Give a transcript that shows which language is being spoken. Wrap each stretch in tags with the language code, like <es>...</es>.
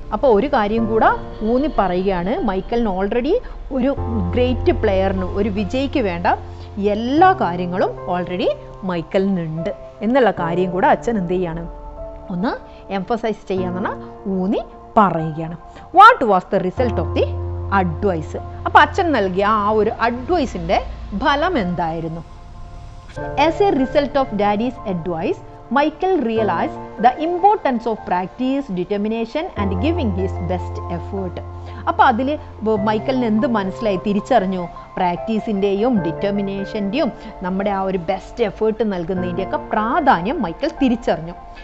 <ml>അപ്പോൾ ഒരു കാര്യം കൂടെ ഊന്നി പറയുകയാണ്, മൈക്കലിന് ഓൾറെഡി ഒരു ഗ്രേറ്റ് പ്ലെയറിന്, ഒരു വിജയിക്ക് വേണ്ട എല്ലാ കാര്യങ്ങളും ഓൾറെഡി മൈക്കലിനുണ്ട് എന്നുള്ള കാര്യം കൂടെ അച്ഛൻ എന്ത് ചെയ്യാണ്, ഒന്ന് എംഫസൈസ് ചെയ്യാന്ന് പറഞ്ഞാൽ ഊന്നി പറയുകയാണ്.</ml> <en>What was the result of the advice.</en> <ml>അപ്പോൾ അച്ഛൻ നൽകിയ ആ ഒരു അഡ്വൈസിൻ്റെ ഫലം എന്തായിരുന്നു?</ml> <en>As a result of daddy's advice, Michael realized the importance of practice, determination and giving his best effort.</en> <ml>അപ്പോൾ അതിൽ മൈക്കലിന് എന്ത് മനസ്സിലായി, തിരിച്ചറിഞ്ഞു, പ്രാക്ടീസിൻ്റെയും ഡിറ്റർമിനേഷൻ്റെയും നമ്മുടെ ആ ഒരു ബെസ്റ്റ് എഫേർട്ട് നൽകുന്നതിൻ്റെയൊക്കെ പ്രാധാന്യം മൈക്കൽ തിരിച്ചറിഞ്ഞു.</ml>